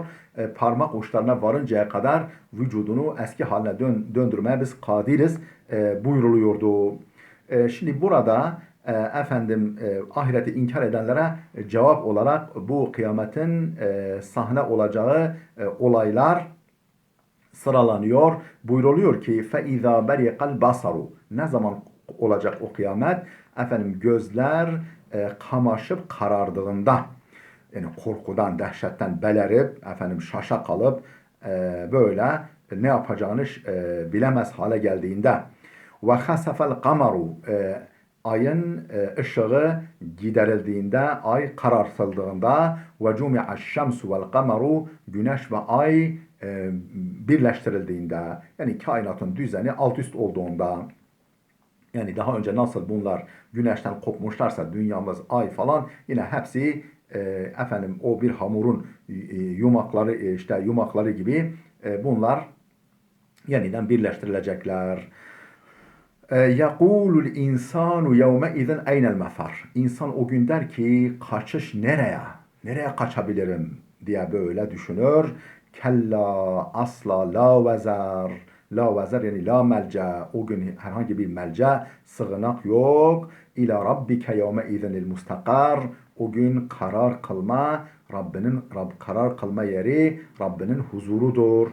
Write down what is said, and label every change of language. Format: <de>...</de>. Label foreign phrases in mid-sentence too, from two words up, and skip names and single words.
<tr>Parmak uçlarına varıncaya kadar vücudunu eski haline döndürmeye biz kadiriz buyruluyordu. Şimdi burada ahireti inkar edenlere cevap olarak bu kıyametin sahne olacağı olaylar sıralanıyor. Buyruluyor ki</tr> <ar>فَاِذَا بَرِقَ الْبَصَرُ</ar> <tr>Ne zaman olacak o kıyamet? Gözler kamaşıp karardığında, yani korkudan, dehşetten belerip, şaşa kalıp böyle ne yapacağını bilemez hale geldiğinde.</tr> <ar>وَخَسَفَ الْقَمَرُ</ar> <tr>Ayın ışığı giderildiğinde, ay karartıldığında,</tr> <ar>وَجُمِعَ الشَّمْسُ وَالْقَمَرُ</ar> <tr>Güneş ve ay birleştirildiğinde, yani kainatın düzeni alt üst olduğunda, yani daha önce nasıl bunlar güneşten kopmuşlarsa dünyamız, ay falan, yine hepsi o bir hamurun yumakları gibi bunlar yeniden birleştirilecekler.</tr> <ar>يَقُولُ الْاِنْسَانُ يَوْمَئِذٍ اَيْنَ الْمَفَرِ</ar> <tr>İnsan o gün der ki kaçış nereye? Nereye kaçabilirim diye böyle düşünür.</tr> <ar>Kella asla لا وزر. لا وزر yani لا ملجأ.</ar> <tr>O gün herhangi bir melca, sığınak yok.</tr> <ar>إلى ربك يومئذ المستقر.</ar> <tr>O gün karar kılma, karar kılma yeri Rabbinin huzurudur.</tr>